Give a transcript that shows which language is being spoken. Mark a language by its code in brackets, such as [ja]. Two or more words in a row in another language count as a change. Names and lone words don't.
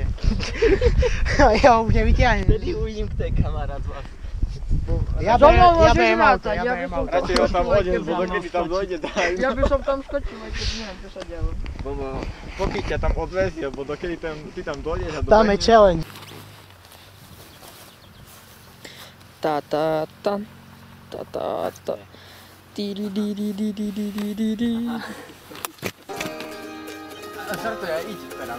[sk] Ja ho už nevyťahnem. Vtedy uvidím, kto je kamarát vás. Ja beriem auto. Radšej ho tam hodím, bo dokedy tam dojde, daj. Ja by som tam skočil, aj keď neviem, čo sa dialo. Bobo, pokiaľ ťa tam odvezie, bo dokedy ty tam dojdeš a Tam je challenge. Ta ta ta ta ta ta ti di di di di di di di di di. A žartuj, ja idť teraz.